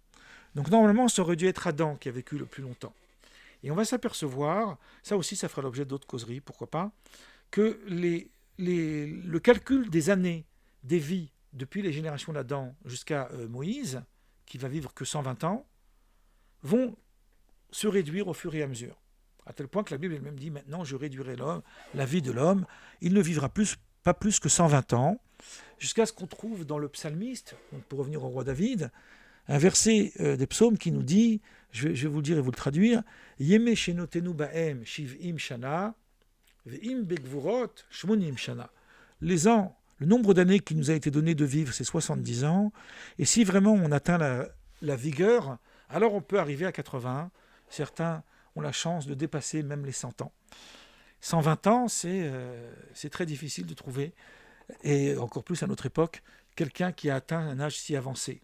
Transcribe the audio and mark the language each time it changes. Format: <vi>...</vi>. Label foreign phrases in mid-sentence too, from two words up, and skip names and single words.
<fr>Donc normalement, ça aurait dû être Adam qui a vécu le plus longtemps. Et on va s'apercevoir, ça aussi ça fera l'objet d'autres causeries, pourquoi pas, que le calcul des années, des vies, depuis les générations d'Adam jusqu'à Moïse, qui va vivre que 120 ans, vont se réduire au fur et à mesure. À tel point que la Bible elle-même dit, maintenant je réduirai la vie de l'homme, il ne vivra pas plus que 120 ans, jusqu'à ce qu'on trouve dans le psalmiste, donc pour revenir au roi David, un verset des psaumes qui nous dit, je vais vous le dire et vous le traduire,</fr> <he>ימי שנותינו בהם שבעים שנה ואם בגבורות שמונים שנה.</he> <fr>Le nombre d'années qui nous a été donné de vivre, c'est 70 ans. Et si vraiment on atteint la vigueur, alors on peut arriver à 80. Certains ont la chance de dépasser même les 100 ans. 120 ans, c'est très difficile de trouver, et encore plus à notre époque, quelqu'un qui a atteint un âge si avancé.</fr>